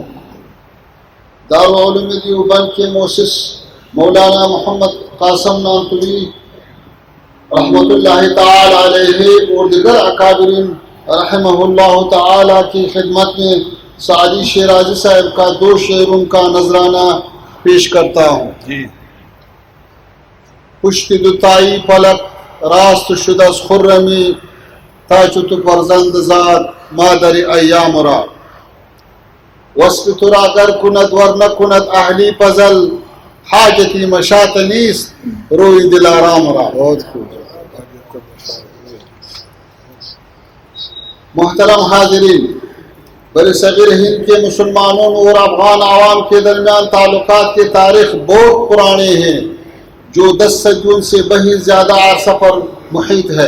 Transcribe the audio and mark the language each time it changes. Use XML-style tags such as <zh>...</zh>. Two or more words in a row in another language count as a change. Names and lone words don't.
<ur>دارالعلوم دیوبند کے مؤسس مولانا محمد قاسم نانتوی</ur> <ar>رحمۃ اللہ تعالی علیہ</ar> <ur>اور دیگر اکابرین</ur> <ar>رحمہ اللہ تعالی</ar> <ur>کی خدمت میں سعدی شیرازی صاحب کا 2 شعروں کا نذرانہ پیش کرتا ہوں.</ur> <fa>پشت دوتائی پلک راست شد از خرمی تا چو تو فرزند زاد مادر ایام را. وصف ترا گر کند ور نکند اهلی پزل حاجتی مشاط نیست روی دلارام را.</fa> <ur>بہت خوب. محترم حاضرین، برصغیر ہند کے مسلمانوں اور افغان عوام کے درمیان تعلقات کی تاریخ بہت پرانے ہیں، جو 10 صدیوں سے بہت زیادہ عرصہ پر محیط ہے.</ur>